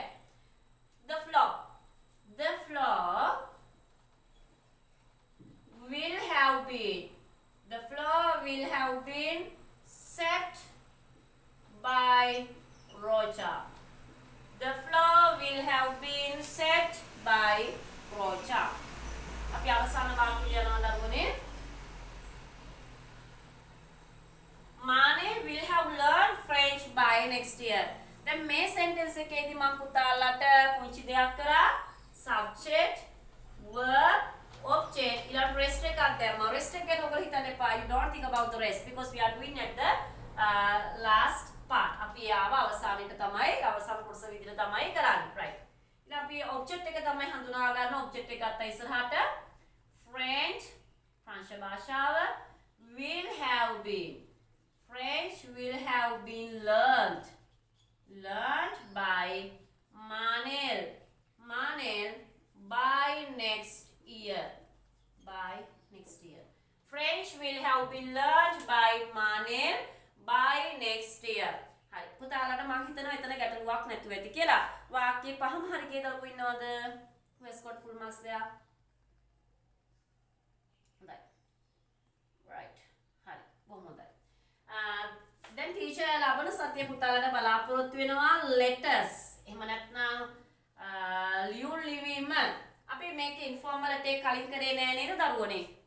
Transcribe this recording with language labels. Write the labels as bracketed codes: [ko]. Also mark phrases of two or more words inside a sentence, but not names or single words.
[en] The floor will have been swept by Rocha. The floor will have been swept by Rocha. [si] අපි අවසාන වාක්‍යය යනවා දරුවනේ. [en] Mane will have learned French by next year. [si] දැන් මේ sentence එකේදී මම පුතාලට පුංචි දෙයක් කරා. [en] Subject, verb, object. [si] ඊළඟ rest එකක් දැම්මා. Rest එක ගැන ඔයගොල්ලෝ හිතන්න එපා. [en] You don't think about the rest because we are doing at the last part. [si] අපි ආව අවසානෙට තමයි අවසාන කොටස විදිහට තමයි කරන්නේ. Right. ඊළඟ අපි object එක තමයි හඳුනා ගන්න. Object එක ගත්තා ඉස්සරහට. [en] French භාෂාව will have been. French will have been learned by Manel by next year. French will have been learned by Manel by next year. [si] හරි පුතාලට මම හිතනවා එතන ගැටලුවක් නැතුව ඇති කියලා. වාක්‍යය පහම හරි ගිය දරුවෝ ඉන්නවද? [en] Who has got full marks there? [si] හොඳයි. Right. හරි. බොහොම හොඳයි. දැන් ටීචර් ලබන සතිය පුතාලට බලාපොරොත්තු වෙනවා letters. එහෙම නැත්නම් ලියුම් ලිවීම. අපි මේක informal letter කලින් කරේ නෑ නේද දරුවනේ?